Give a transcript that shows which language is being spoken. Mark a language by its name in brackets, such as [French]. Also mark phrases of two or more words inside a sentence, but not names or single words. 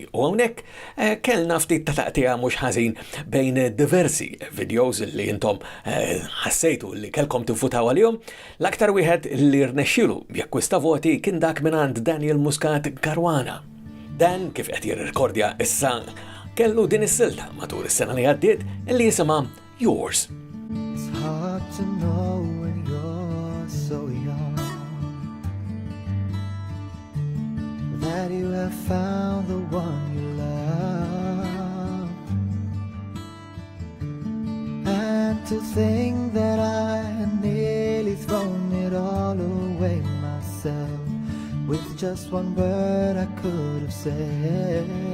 [Maltese] U hawnhekk kellna ftit ta' taqtija mhux ħażin bejn diversi videos li intom ħassejtu li kelkom tivvutaw għalihom. L-aktar wieħed li rnexxielu jakkwista voti kien dak mingħand Daniel Muscat Karwana. Dan kif qed jirrekordja issa kellu din is-silta matul is-sena li għaddiet li jisimha Yours. [English] It's hard to know when you're so young that you have found the one you love. And to think that I had nearly thrown it all away myself with just one word I could have said.